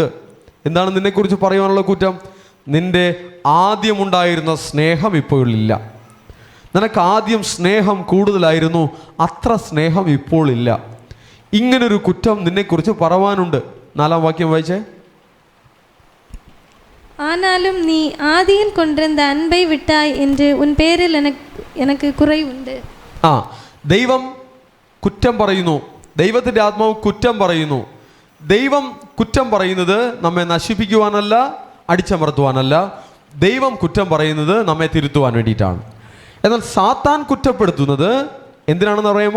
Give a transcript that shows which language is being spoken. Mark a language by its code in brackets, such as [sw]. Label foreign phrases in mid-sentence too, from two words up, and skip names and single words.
[ml] എന്താണ് നിന്നെക്കുറിച്ച് പറയാനുള്ള കുറ്റം? നിന്റെ ആദ്യമുണ്ടായിരുന്ന സ്നേഹം ഇപ്പോഴില്ല. നിനക്ക് ആദ്യം സ്നേഹം കൂടുതലായിരുന്നു, അത്ര സ്നേഹം ഇപ്പോൾ ഇല്ല. ഇങ്ങനൊരു കുറ്റം നിന്നെക്കുറിച്ച് പറവാനുണ്ട്. 4-ാം വാക്യം വായിച്ചേ. [ta] ஆனாலும் நீ ஆதியில் கொண்டிருந்த அன்பை விட்டாய் என்று உன் பேரில் எனக்கு குறை உண்டு. [ml] ദൈവം കുറ്റം പറയുന്നു. ദൈവത്തിൻ്റെ ആത്മാവ് കുറ്റം പറയുന്നു. ദൈവം കുറ്റം പറയുന്നത് നമ്മെ നശിപ്പിക്കുവാനല്ല, അടിച്ചമർത്തുവാനല്ല. ദൈവം കുറ്റം പറയുന്നത് നമ്മെ തിരുത്തുവാൻ വേണ്ടിയിട്ടാണ്. എന്നാൽ സാത്താൻ കുറ്റപ്പെടുത്തുന്നത് എന്തിനാണെന്ന് അറിയാമോ?